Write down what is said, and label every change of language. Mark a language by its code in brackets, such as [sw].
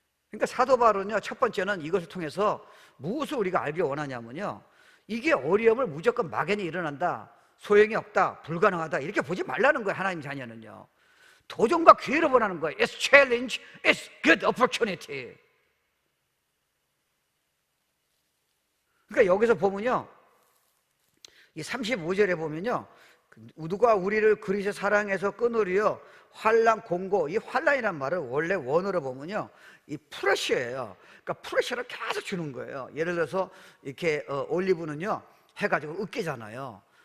[ko] 그러니까 사도 바울은요, 첫 번째는 이것을 통해서 무엇을 우리가 알기 원하냐면요, 이게 어려움을 무조건 막연히 일어난다, 소용이 없다, 불가능하다 이렇게 보지 말라는 거예요. 하나님 자녀는요, 도전과 기회를 원하는 거예요. [en] It's challenge, it's good opportunity. [ko] 그러니까 여기서 보면요, 이 35절에 보면요, 누가 우리를 그리스도 사랑해서 끊으리요 환난 공고, 이 환난이란 말을 원래 원어로 보면요, 이 프레셔예요. 그러니까 프레셔를 계속 주는 거예요. 예를 들어서 이렇게 올리브는요, 해가지고 으깨잖아요.